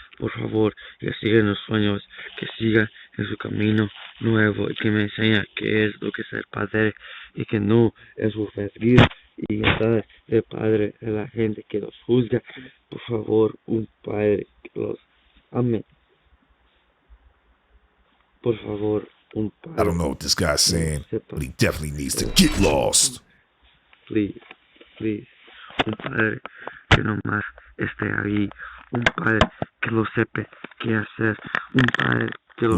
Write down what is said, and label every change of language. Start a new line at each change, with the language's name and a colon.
Spanish: Por favor, que siga en los sueños, que siga en su camino nuevo y que me enseñe qué es lo que es ser padre y que no es sufrir y estar de padre de la gente que los juzga. Por favor, un padre que los ame. Por favor, un padre.
English: I don't know what this guy's saying, but he definitely needs to get lost. Please,
Spanish: un padre que nomás esté ahí, un padre que lo sepa qué hacer, un padre que lo